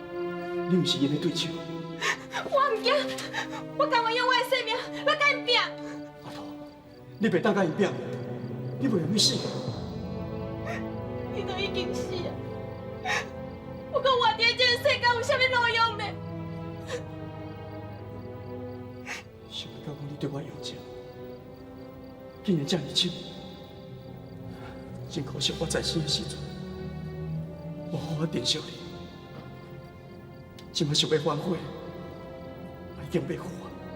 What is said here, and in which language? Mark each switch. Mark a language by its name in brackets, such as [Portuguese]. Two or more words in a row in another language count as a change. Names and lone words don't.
[Min Nan Chinese] 我唔惊惊，我甘愿用我的性命来甲因拼。阿桃，你袂当甲伊拼，你袂容易死。伊都已经死啊！我讲活伫这个世界有啥物路用呢？想不到讲你对我用情，竟然这么深。真可惜，我在生的时阵，无好好珍惜你。今麦想要反悔，已经袂好啊。